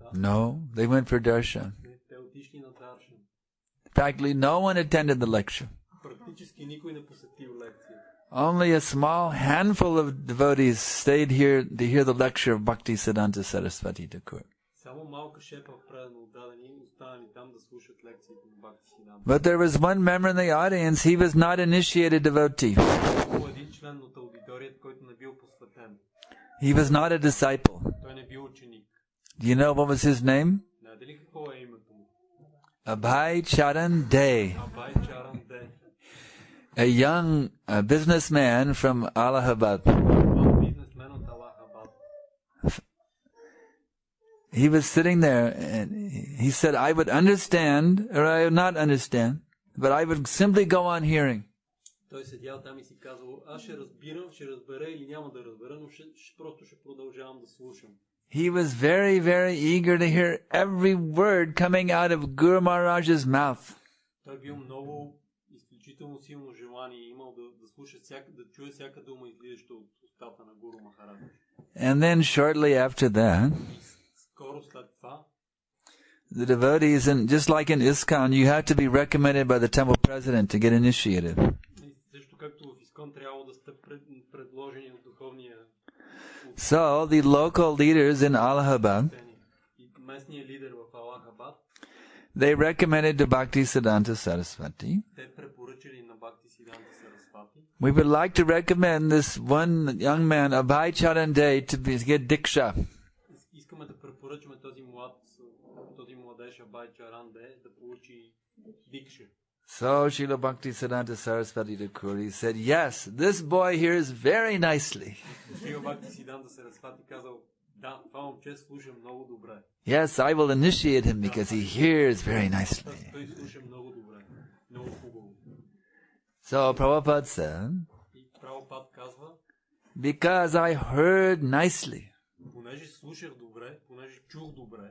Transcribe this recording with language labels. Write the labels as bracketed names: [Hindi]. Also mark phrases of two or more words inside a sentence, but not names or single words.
[English] No, they went for darshan. [Bulgarian] Те отишли на даршан. [English] Practically no one attended the lecture. [Bulgarian] Практически никой не посетил лекция. [English] Only a small handful of devotees stayed here to hear the lecture of Bhaktisiddhanta Saraswati Thakur. [Bulgarian] Само малка шепа предано отдадени останали там да слушат лекциите на Бхактисиданта. [English] But there was one member in the audience, he was not initiated devotee. [Bulgarian] Имало един член от аудиторията, който не бил посветен. [English] He was not a disciple. [Bulgarian] Той не бил ученик. [English] Do you know what was his name? [Bulgarian] Знаете ли какво е името му? [English] Abhay Charan Dey. [Bulgarian] Абай Чаран Де. [English] A young businessman from Allahabad. [Bulgarian] Бизнесмен от Алахабад. [English] He was sitting there and he said, I would understand or I would not understand, but I would simply go on hearing. [Bulgarian] Той седял там и си казал, аз ще разбирам, ще разбера или няма да разбера, но просто ще продължавам да слушам. [English] He was very, very eager to hear every word coming out of Guru Maharaj's mouth. [Bulgarian] Той бил много изключително силно желание и имал да слуша да чуе всяка дума излизаща от устата на Гуру Махарадж. [English] And then shortly after that, [Bulgarian] Скоро след това, [English] the devotees, and just like in ISKCON, you have to be recommended by the temple president to get initiated. [Bulgarian] също както в ИСКОН трябвало да сте предложени от духовния [English] So the local leaders in Allahabad, [Bulgarian] и местния лидер в Алахабад, [English] they recommended to Bhaktisiddhanta Saraswati, [Bulgarian] те препоръчали на Бхактисиданта Сарасвати. [English] we would like to recommend this one young man, Abhay Charan Dey, to get Diksha. [Bulgarian] Искаме да препоръчаме този младеж Абай Чаран Де да получи дикша. [English] So Srila Bhaktisiddhanta Saraswati Thakur said, yes, this boy hears very nicely. [Bulgarian] Шрила Бхактисиданта Сарасвати казал, да, това момче слуша много добре. [English] Yes, I will initiate him because he hears very nicely. [Bulgarian] Той слуша много добре, много хубаво. [English] So Prabhupada said, [Bulgarian] И Прабхупад казва, [English] because I heard nicely, [Bulgarian] понеже слушах добре, понеже чух добре,